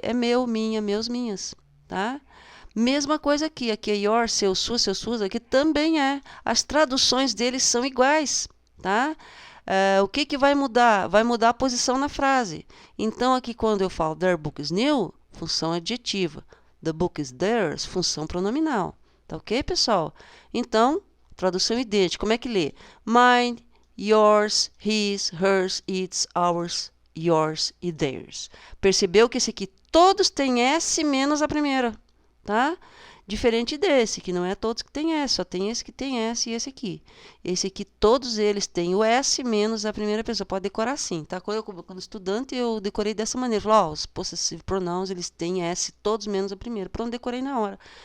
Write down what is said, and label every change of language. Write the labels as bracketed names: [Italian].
[Portuguese] É meu, minha, meus, minhas, tá? Mesma coisa aqui. Aqui é your, seu, sua, seus, suas. Aqui também é. As traduções deles são iguais, tá? O que vai mudar? Vai mudar a posição na frase. Então, aqui quando eu falo [English] their book is new, [Portuguese] função adjetiva. [English] The book is theirs, [Portuguese] função pronominal. Tá ok, pessoal? Então, tradução idêntica. Como é que lê? [English] Mine, yours, his, hers, its, ours, yours e theirs. [Portuguese] Percebeu que esse aqui todos têm S menos a primeira, tá? Diferente desse, que não é todos que tem S, só tem esse que tem S e esse aqui. Esse aqui, todos eles têm o S menos a primeira pessoa. Pode decorar assim, tá? Quando estudante, eu decorei dessa maneira. Falei, os possessive pronouns, eles têm S todos menos a primeira. Pronto, decorei na hora.